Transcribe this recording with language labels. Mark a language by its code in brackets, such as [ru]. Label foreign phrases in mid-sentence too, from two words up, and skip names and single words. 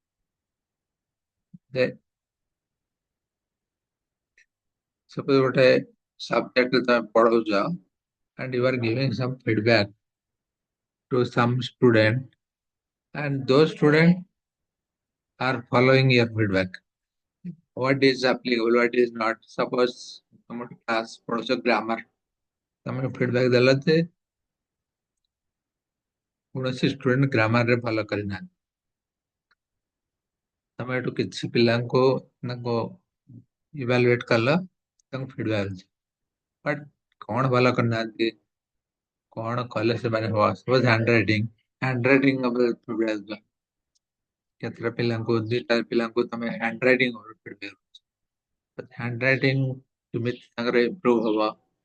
[en] Suppose [or] ଗୋଟେ ସବଜେକ୍ଟ ତମେ ପଢଉଛ [en] and you are giving some feedback to some student and those students are following your feedback. What is applicable, what is not. [or] Suppose ତମ କ୍ଲାସ ପଢୁଛ ଗ୍ରାମାର, ତମେ ଫିଡବ୍ୟାକ୍ ଦେଲ ଯେ କୌଣସି ଷ୍ଟୁଡେଣ୍ଟ ଗ୍ରାମାରରେ ଭଲ କରିନାହାନ୍ତି. ତମେ ଏଠୁ କିଛି ପିଲାଙ୍କୁ ତାଙ୍କୁ ଇଭାଲୁଏଟ କଲ ତାଙ୍କୁ ଫିଡବ୍ୟାକ୍ ଅଛି ବଟ୍ କଣ ଭଲ କରିନାହାନ୍ତି କଣ କଲେ ସେମାନେ ହବ [en] suppose hand writing [or] ଉପରେ ଫିଡବ୍ୟାକ୍ କେତେଟା ପିଲାଙ୍କୁ ଦିଟା ପିଲାଙ୍କୁ ତମେ [en] hand writing [or] ଉପରେ ଫିଡବ୍ୟାକ୍ [en] hand writing [or] କେମିତି ତାଙ୍କର ଇମ୍ପ୍ରୁଭ ହବ